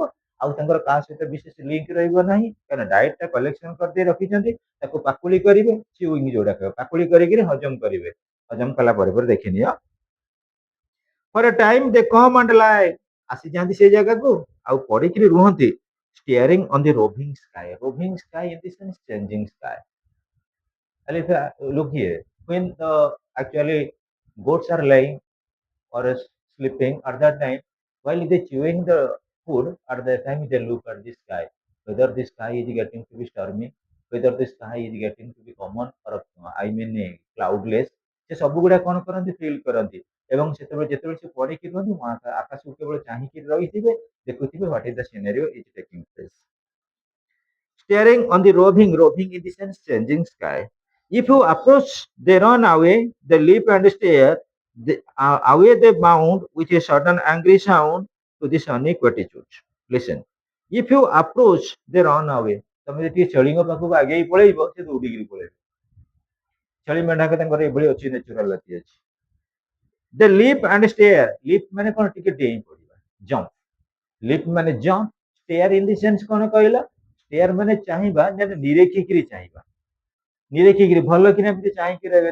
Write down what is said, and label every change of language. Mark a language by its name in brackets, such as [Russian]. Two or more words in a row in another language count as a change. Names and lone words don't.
[Odia] ଆଉ ତାଙ୍କର କାହା ସହିତ ବିଶେଷ ଲିଙ୍କ ରହିବ ନାହିଁ, କାରଣ ଡାଏଟଟା କଲେକ୍ସନ କରିଦେଇ ରଖିଛନ୍ତି। ତାକୁ ପାକୁଳି କରିବେ, ଚିୱିଂ ଯୋଉଟା କହିବ, ପାକୁଳି କରିକିରି ହଜମ କରିବେ। ହଜମ କଲା ପରେ ପରେ ଦେଖିନିଅ, [English] for a time they come and lie, [Odia] ଆସିଯାଆନ୍ତି ସେ ଜାଗାକୁ ଆଉ ପଡିକିରି ରୁହନ୍ତି, [English] staring on the roving sky. Roving sky in the sense changing sky. And if look here, when the actually goats are lying or sleeping at that time, while they chewing the food, at that time they look at the sky, whether the sky is getting to be stormy, whether the sky is getting to be common or I mean cloudless. [Odia] ସେ ସବୁ ଗୁଡା କ'ଣ କରନ୍ତି, ଫିଲ୍ କରନ୍ତି। ଏବଂ ସେତେବେଳେ ଯେତେବେଳେ ସେ ପଢିକି ରୁହନ୍ତି, ଆକାଶକୁ କେବଳ ଚାହିଁକି ରହିଥିବେ, ଦେଖୁଥିବେ [English] what is the scenario is taking place. Staring on the roving in the sense changing sky. If you approach, they run away, they leap and stare, away they bound with a sudden angry sound to the sunny quietude. Listen. If you approach, they run away. [Odia] ତମେ ଯଦି ଟିକେ ଛେଳିଙ୍କ ପାଖକୁ ଆଗେଇ ପଳେଇବ, ସେ ଦୌଡ଼ିକିରି ପଳେଇବେ। ଛେଳି ମେଣ୍ଢାଙ୍କ ତାଙ୍କର ଏଭଳି ଅଛି, ନ୍ୟାଚୁରାଲିଟି ଅଛି। [English] they leap and stare. [Odia] ଲିପ୍ ମାନେ କ'ଣ, ଟିକେ ଡେଇଁ ପଡିବା, ଜମ୍ପ। ଲିପ୍ ମାନେ ଜମ୍ପ, [English] stare in the sense [Odia] କ'ଣ କହିଲ, ଷ୍ଟେୟାର ମାନେ ଚାହିଁବା, ଯେମିତି ନିରେଖିକିରି ଚାହିଁବା, ନିରେଖିକିରି ଭଲ କିନା ଏମିତି ଚାହିଁକି ରହିବେ।